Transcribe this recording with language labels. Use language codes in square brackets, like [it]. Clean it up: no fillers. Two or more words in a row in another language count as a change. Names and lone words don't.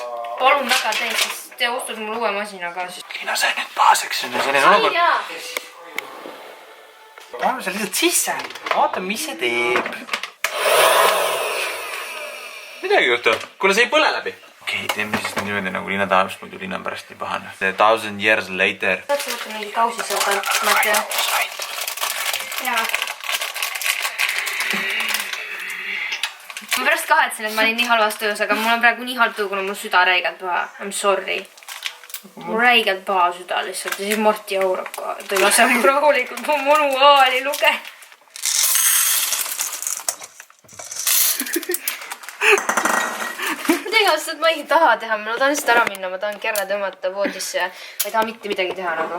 [et] Palun väga tee, siis te ostud mul uue masina ka siis. Liina, see on nüüd paaseks. Ai jaa! Paneme see lihtsalt sisse. Vaata, mis see teeb. Midagi juhtu. Kuna see ei põle läbi. Okei, teeme siis niimoodi nagu Liina tahab, sest muidu Liina on pärast nii pahane. [en] 1000 years later. [et] Saad sa võtta mingi kausi seal pealt, Matja? Jaa. Ma pärast kahetsen, et ma olin nii halvas töös, aga mul on praegu nii halb töö, kuna mul süda räigelt paha. [en] I'm sorry. [et] Mul räigelt paha süda lihtsalt ja siis Marti Auraka tõi lase mul rahulikult mu manuaali luge. Tegelikult ma ei taha teha, ma tahan lihtsalt ära minna, ma tahan kerre tõmmata voodisse ja ma ei taha mitte midagi teha nagu.